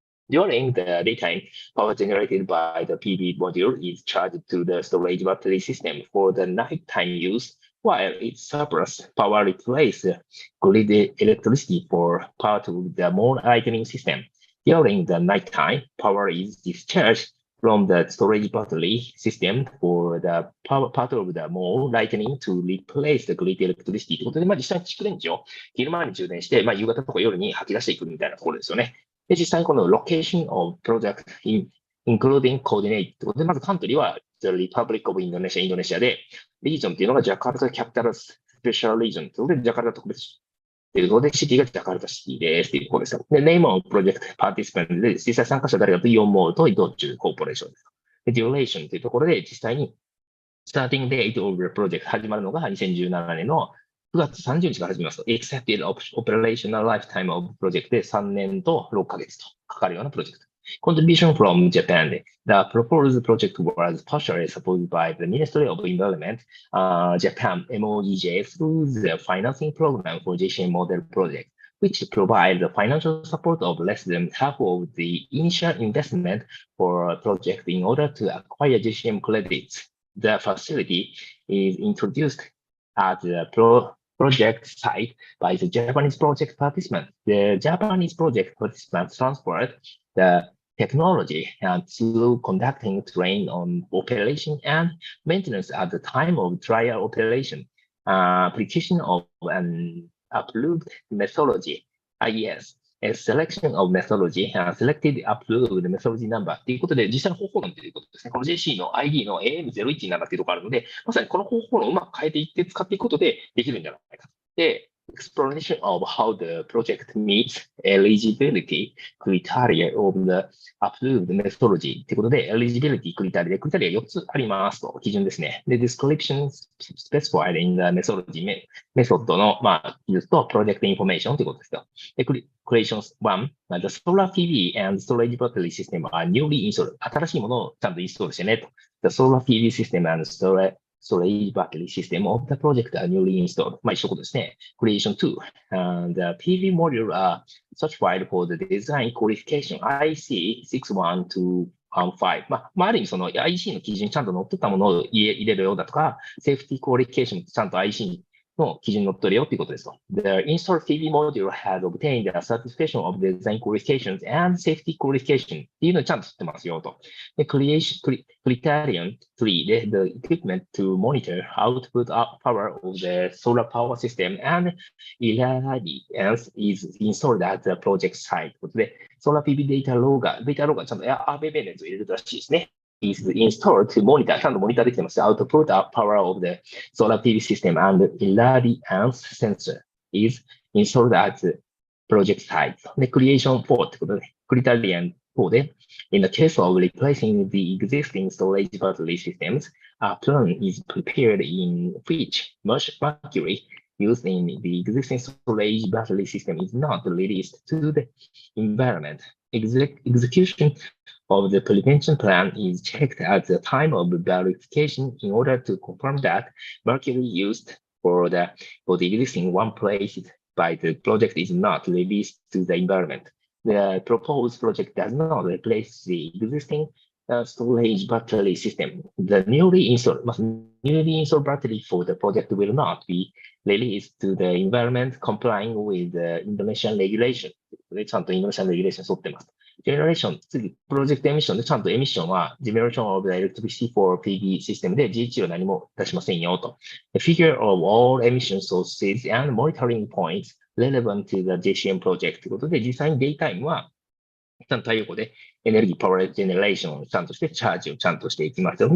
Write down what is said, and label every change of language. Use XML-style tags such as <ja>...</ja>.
<en>During the daytime, power generated by the PV module is charged to the storage battery system for the nighttime use, while its surplus power replaces grid electricity for power to the mall lighting system. During the nighttime, power is discharged from the storage battery system for the power part of the mall lighting to replace the grid electricity</en> <ja>ということで、実際に蓄電池を昼間に充電して、夕方とか夜に吐き出していくみたいなところですよね。で、実際にこの</ja> <en>location of project including coordinate</en> <ja>ということで、まずカントリーは</ja> <en>The Republic of Indonesia、</en> <ja>インドネシアで、リージョンというのがジャカルタキャピタルスペシャルリージョンということで、ジャカルタ特別ということで、シティがジャカルタシティですということですよ。で、ネームオブプロジェクトパーティスペントで、実際参加者は誰かとイオンモールと移動中コーポレーションです。で、デュレーションというところで、実際にスターティングデートオブプロジェクト始まるのが2017年の9月30日から始めますと、</ja> <en>Accepted Operational Lifetime of Project</en> <ja>で3年と6ヶ月とかかるようなプロジェクト。</ja> <en>Contribution from Japan. The proposed project was partially supported by the Ministry of Environment, Japan MOEJ through the financing program for JCM model project, which provides the financial support of less than half of the initial investment for a project in order to acquire JCM credits. The facility is introduced at the project site by the Japanese project participants. The Japanese project participants transferred the technology through conducting training on operation and maintenance at the time of trial operation, application of an approved methodology, IES, selection of methodology and selected approved methodology number</en> <ja>ということで、実際の方法論ということですね。この JC の ID の AM017 というところがあるので、まさにこの方法論をうまく変えていって使っていくことでできるんじゃないかと。で、</ja> <en>explanation of how the project meets eligibility criteria of the approved methodology</en> <ja>ということで、eligibility クリタリアが4つありますと、基準ですね。で、</ja> <en>description specified in the methodology</en> <ja>メソッドの、記述と</ja> <en>project information</en> <ja>ということですよ。</ja> <en>で、Creations 1、the solar PV and storage battery system are newly installed.</en> <ja>新しいものをちゃんとインストールしてねと。</ja> <en>The solar PV system and storage battery system of the project are newly installed.</en> <ja>一緒ことですね。</ja> <en>Creation 2. The PV module are certified for the design qualification IC61215.</en> <ja>ある意味その IC の基準にちゃんと載ってたものを入れるようだとか、</ja> <en>Safety qualification</en> <ja>もちゃんと IC の基準に載ってるよということですと。</ja> <en>The installed PV module has obtained a certification of design qualifications and safety qualification</en> <ja>っていうのをちゃんと知ってますよと。</ja> <en>で、Criterion 3で、the equipment to monitor output power of the solar power system and irradiance is installed at the project site</en> <ja>ということで、Solar PV データローガーちゃんと RBB のやつを入れるらしいですね。</ja> <en>is installed to monitor,</en> <ja>ちゃんとモニターできてます。</ja> <en>Output power of the solar PV system and irradiance sensor is installed at the project site. で、Creation 4ってことで、Criterion 4で、in the case of replacing the existing storage battery systems, a plan is prepared in which mercury used in the existing storage battery system is not released to the environment. Execution of the prevention plan is checked at the time of verification in order to confirm that mercury used for the existing one placed by the project is not released to the environment. The proposed project does not replace the existing storage battery system. The newly installed battery for the project will not be released to the environment complying with the Indonesian regulation.</en> <ja>ちゃんとインドネシアのレギュレーション沿ってます。Generation、次、プロジェクトエミッションでちゃんとエミッションは</ja> <en>Generation of the Electricity for PV System</en> <ja>で GHG は何も出しませんよと。</ja> <en>The figure of all emission sources and monitoring points relevant to the Jcm project</en> <ja>ということで、実際にデイタイムはちゃんと太陽光でエネルギーパワージェネレーションをちゃんとしてチャージをちゃんとしていきますよ。</ja>